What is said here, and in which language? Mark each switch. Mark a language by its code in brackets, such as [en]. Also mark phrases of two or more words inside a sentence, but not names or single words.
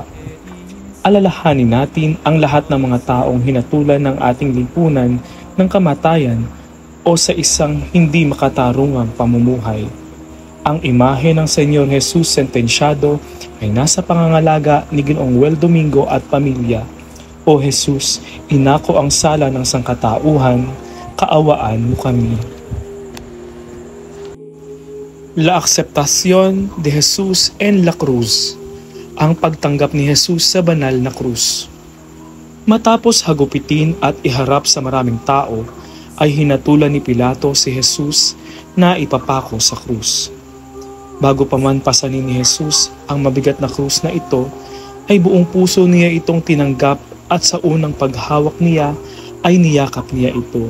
[tl] Alalahanin natin ang lahat ng mga taong hinatulan ng ating lipunan ng kamatayan o sa isang hindi makatarungang pamumuhay. Ang imahe ng Senyor Jesus Sentenciado ay nasa pangangalaga ni Ginoong Wel Domingo at pamilya. O Jesus, inako ang sala ng sangkatauhan, kaawaan mo kami. [es] La Aceptación de Jesus en la Cruz, [tl] ang pagtanggap ni Jesus sa banal na krus. Matapos hagupitin at iharap sa maraming tao, ay hinatulan ni Pilato si Jesus na ipapako sa krus. Bago pa man pasanin ni Jesus ang mabigat na krus na ito, ay buong puso niya itong tinanggap at sa unang paghawak niya ay niyakap niya ito.